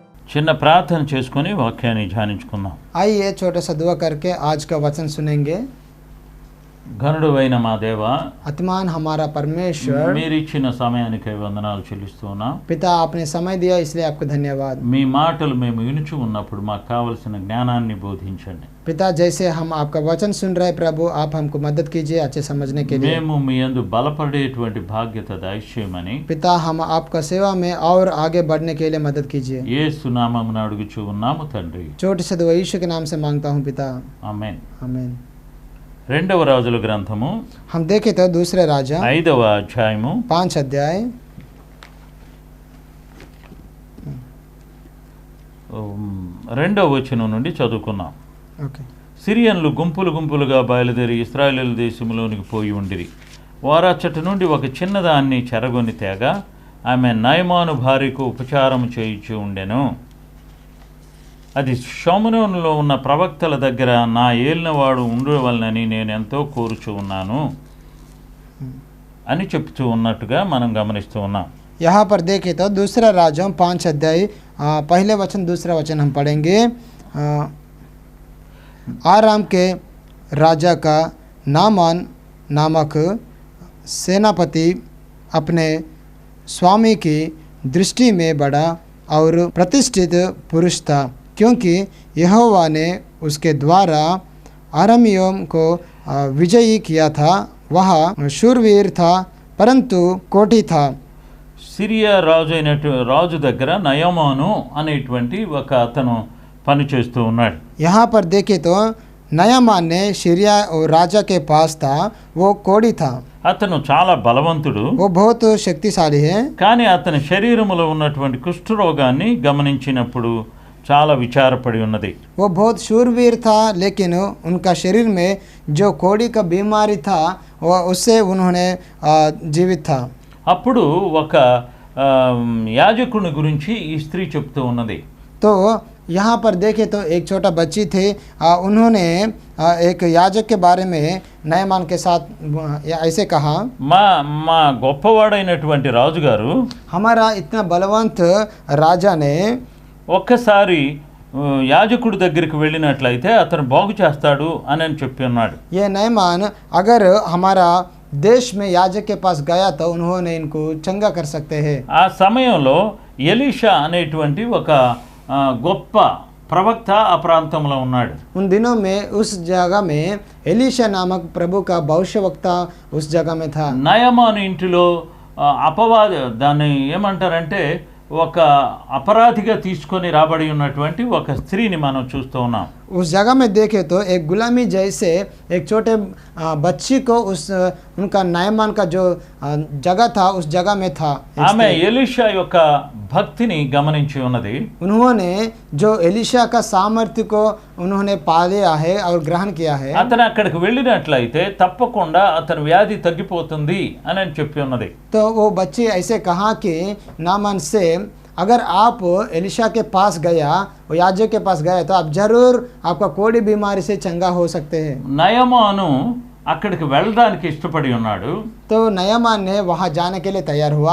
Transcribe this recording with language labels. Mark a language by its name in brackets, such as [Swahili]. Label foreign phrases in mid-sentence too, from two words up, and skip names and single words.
[Telugu] చిన్న ప్రార్థన చేసుకొని వాక్యాన్ని ధ్యానించుకుందాం. [Hindi] आइए छोटा सा दुआ करके आज का वचन सुनेंगे। [Telugu] ఘనుడైన మా దేవా, [Hindi] अतिमान हमारा परमेश्वर, [Telugu] మీరిచ్చిన సమయానికి వందనాలు చెల్లిస్తూ ఉన్నాం. [Hindi] पिता आपने समय दिया इसलिए आपको धन्यवाद। [Telugu] మీ మాటలు మేము వినుచు ఉన్నప్పుడు మాకు కావలసిన జ్ఞానాన్ని బోధించండి. [Hindi] पिता जैसे हम आपका वचन सुन रहे प्रभु, आप हमको मदद कीजिए अच्छे समझने के लिए। [Telugu] మేము మీ యందు బలపడేటువంటి బాధ్యత దయచేయమని [Hindi] पिता हम आपका सेवा में और आगे बढ़ने के लिए मदद कीजिए। [Telugu] యేసు నామమున అడుగుచూ ఉన్నాము తండ్రి, [Hindi] छोटे से दुआ यीशु के नाम से मांगता हूँ पिता, [Telugu] ఆమేన్. [Hindi] आमीन। [Telugu] రెండవ రాజుల గ్రంథము [Hindi] हम देखे तो दूसरे राजा [Telugu] 5వ అధ్యాయము [Hindi] 5 अध्याय [Telugu] 2వ వచనం నుండి చదువుకున్నాం. [Hindi] ओके। [Telugu] సిరియన్లు గుంపులు గుంపులుగా బయలుదేరి ఇశ్రాయేలు దేశంలోనికి పోయి ఉండిరి. వారచ్చట నుండి ఒక చిన్నదాన్ని చెరగొని తేగా ఆమె నయమాను భార్యకు ఉపచారం చేయించి ఉండెను. అది షోమరోనులో ఉన్న ప్రవక్తల దగ్గర నా ఏలినవాడు ఉండవలనని నేను ఎంతో కోరుచూ ఉన్నాను అని చెప్తూ ఉన్నట్టుగా మనం గమనిస్తూ ఉన్నాం. [Hindi] यहाँ पर देखें तो दूसरा राजा 5 अध्याय पहले वचन दूसरा वचन हम पढ़ेंगे। आराम के राजा का नामान नामक सेनापति अपने स्वामी की दृष्टि में बड़ा और प्रतिष्ठित पुरुष था, क्योंकि यहोवा ने उसके द्वारा अरामियों को विजयी किया था। वह शूरवीर था परंतु कोठी था। [Telugu] సిరియా రాజు దగ్గర నయమాను అనేటువంటి ఒక అతను పనిచేస్తూ ఉన్నాడు. [Hindi] यहाँ पर देखे तो नयामान ने सीरिया और राजा के पास था, वो कोड़ी था। [Telugu] అతను చాలా బలవంతుడు. [Hindi] वो बहुत शक्तिशाली है। [Telugu] కానీ అతని శరీరములో ఉన్నటువంటి కుష్ఠరోగాన్ని గమనించినప్పుడు చాలా విచారపడి ఉన్నది. [Hindi] वो बहुत शूरवीर था, लेकिन उनका शरीर में जो कोड़ी का बीमारी था वो उससे उन्होंने जीवित था। [Telugu] అప్పుడు ఒక యాజకుని గురించి ఈ స్త్రీ చెప్తూ ఉన్నది. [Hindi] तो यहाँ पर देखे तो एक छोटा बच्ची थे, उन्होंने एक याजक के बारे में नयमान के साथ ऐसे कहा, [Telugu] మా గొప్పవాడైనటువంటి రాజుగారు [Hindi] हमारा इतना बलवंत राजा ने [Telugu] ఒక్కసారి యాజకుడి దగ్గరికి వెళ్ళినట్లయితే అతను బాగు చేస్తాడు అని చెప్పి ఉన్నాడు. [Hindi] ये नयमान अगर हमारा देश में याजक के पास गया तो उन्होंने इनको चंगा कर सकते हैं। [Telugu] ఆ సమయంలో ఎలీషా అనేటువంటి ఒక గొప్ప ప్రవక్త ఆ ప్రాంతంలో ఉన్నాడు. [Hindi] उन दिनों में उस जगह में एलीशा नामक प्रभु का भविष्यवक्ता उस जगह में था। [Telugu] నయమాను ఇంటిలో అపవాద దాన్ని ఏమంటారంటే ఒక అపరాధిగా తీసుకొని రాబడి ఉన్నటువంటి ఒక స్త్రీని మనం చూస్తూ ఉన్నాం. [Hindi] उस जगह में देखे तो एक गुलामी जैसे एक छोटे बच्ची को उस उनका नयमान का जो जगह था उस जगह में था। [Telugu] ఆమె ఎలీషా యొక్క భక్తిని గమనించి ఉన్నది. [Hindi] उन्होंने जो एलीशा का सामर्थ्य को उन्होंने पा लिया है और ग्रहण किया है। [Telugu] అతను అక్కడికి వెళ్ళినట్లయితే తప్పకుండా అతని వ్యాధి తగ్గిపోతుంది అని చెప్పి ఉన్నది. [Hindi] तो वो बच्ची ऐसे कहा कि नामान से अगर आप एलिशा के पास गया, वो याजक के पास गए तो आप जरूर आपका कोड़ी बीमारी से चंगा हो सकते हैं। [Telugu] నయమాను అక్కడికి వెళ్ళడానికి ఇష్టపడి ఉన్నాడు. [Hindi] तो नयमान ने वहाँ जाने के लिए तैयार हुआ।